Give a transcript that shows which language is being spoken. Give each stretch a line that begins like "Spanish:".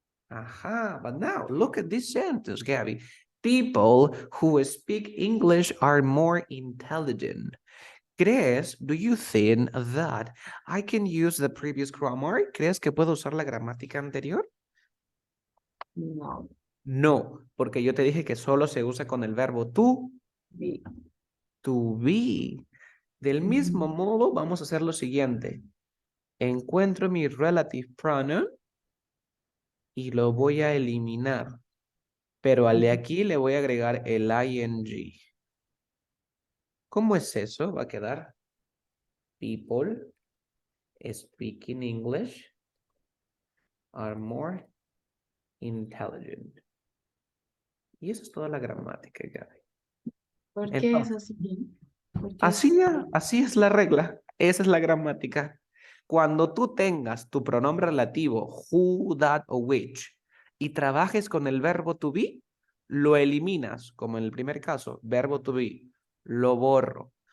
English: Aha, but now look at this sentence, Gabby. People who speak English are more intelligent.
Spanish: ¿Crees,
English: do you think that I can use the previous grammar?
Spanish: ¿Crees que puedo usar la gramática anterior? No. No, porque yo te dije que solo se usa con el verbo to
English: Be. to be.
Spanish: Del mismo modo, vamos a hacer lo siguiente. Encuentro mi relative pronoun y lo voy a eliminar. Pero al de aquí le voy a agregar el ing. ¿Cómo es eso? Va a quedar
English: people speaking English are more intelligent.
Spanish: Y eso es toda la gramática, Gaby. ¿Por qué es Entonces, así? ¿Por qué así es la regla. Esa es la gramática. Cuando tú tengas tu pronombre relativo, who, that o which, y trabajes con el verbo to be, lo eliminas, como en el primer caso, verbo to be, lo borro.